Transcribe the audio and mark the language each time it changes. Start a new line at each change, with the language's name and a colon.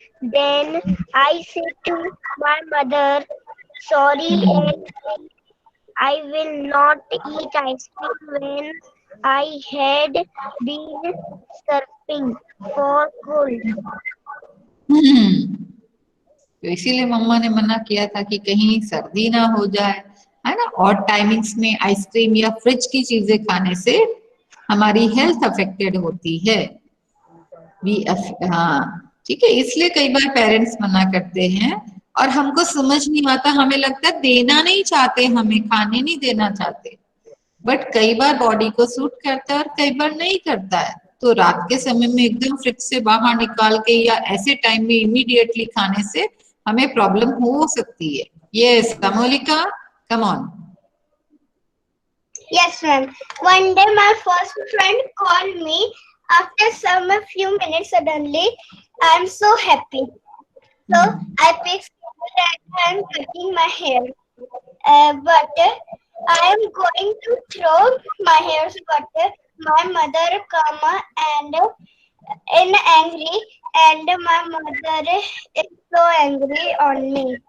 English: Then I said to my mother, sorry, and I will not eat ice cream when I had been surfing for cold.
Hindi: तो इसीलिए मम्मा ने मना किया था कि कहीं सर्दी ना हो जाए, है ना. और टाइमिंग्स में आइसक्रीम या फ्रिज की चीजें खाने से हमारी हेल्थ अफेक्टेड होती है. हाँ, ठीक है. इसलिए कई बार पेरेंट्स मना करते हैं और हमको समझ नहीं आता. हमें लगता है देना नहीं चाहते, हमें खाने नहीं देना चाहते. बट कई बार बॉडी को सूट करता है और कई बार नहीं करता है. तो रात के समय में एकदम फ्रिज से बाहर निकाल के या ऐसे टाइम में इमीडिएटली खाने से हमें प्रॉब्लम हो सकती है.
English: Yes Amolika, come on. Yes, ma'am. One day my first friend called me. After some few minutes, suddenly I am so happy. So I picked and I am cutting my hair. But I am going to throw my hairs, but my mother come and in angry, and my mother is so angry on me.